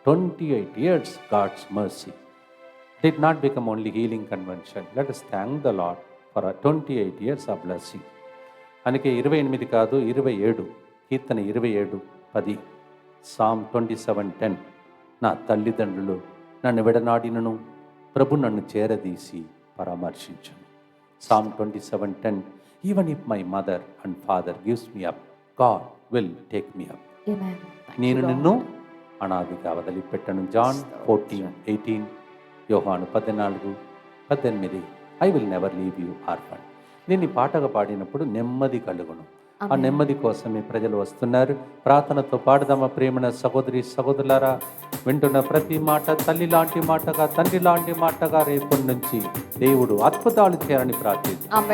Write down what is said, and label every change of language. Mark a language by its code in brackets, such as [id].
[en] 28 years God's mercy did not become only healing convention. Let us thank the Lord for our 28 years of blessing. [te] అందుకే 28 కాదు 27, కీర్తన 27:10, Psalm 27:10. నా తల్లిదండ్రులు నన్ను విడనాడినను ప్రభు నన్ను చేరదీసి పరామర్శించును. [en] Psalm 27:10. Even if my mother and father gives me up, God will take me up. [te] నేను నిన్ను అనాదిగా వదిలిపెట్టను. John 14:18, యోహాను 14:18. [en] I will never leave you orphan. [te] నేను ఈ పాటగా పాడినప్పుడు నెమ్మది కలుగును. ఆ నెమ్మది కోసమే ప్రజలు వస్తున్నారు. ప్రార్థనతో పాడదామా ప్రేమన సహోదరి సహోదరులారా. వింటున్న ప్రతి మాట తల్లి లాంటి మాటగా, తండ్రి లాంటి మాటగా రేపటి నుంచి దేవుడు అద్భుతాలు చేయాలని ప్రార్థిస్తాం.